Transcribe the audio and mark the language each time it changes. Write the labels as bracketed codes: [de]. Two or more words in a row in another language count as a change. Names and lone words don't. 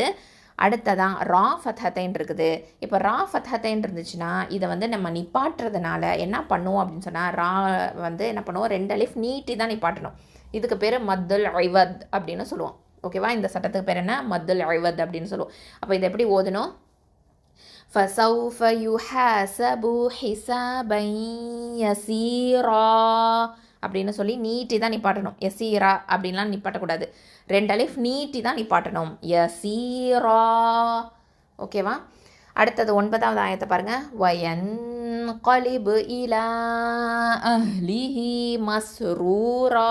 [ta] அடுத்ததான் [ar] راء فتحتين [ta] இருக்குது. இப்போ [ar] راء فتحتين [ta] இருந்துச்சுன்னா இதை வந்து நம்ம நிப்பாட்டுறதுனால என்ன பண்ணுவோம் அப்படின்னு சொன்னால், ரா வந்து என்ன பண்ணுவோம், 2 அலிஃப் நீட்டி தான் நிப்பாட்டணும். இதுக்கு பேர் [ar] مد العوض [ta] அப்படின்னு சொல்லுவோம். ஓகேவா, இந்த சட்டத்துக்கு பேர் என்ன? [ar] مد العوض [ta] அப்படின்னு சொல்லுவோம். அப்போ இதை எப்படி ஓதணும்? [ar] فسوف يحاسب حسابا يسيرا [ta] அப்படின்னு சொல்லி நீட்டி தான் நிப்பாட்டணும். யசீரா அப்படின்லாம் நிப்பாட்டக்கூடாது. 2 அலிஃப் நீட்டி தான் நிப்பாட்டணும். யசீரா. ஓகேவா, அடுத்தது 9வது ஆயத்தை பாருங்கள். [ar] وينقلب إلى أهله مسرورا.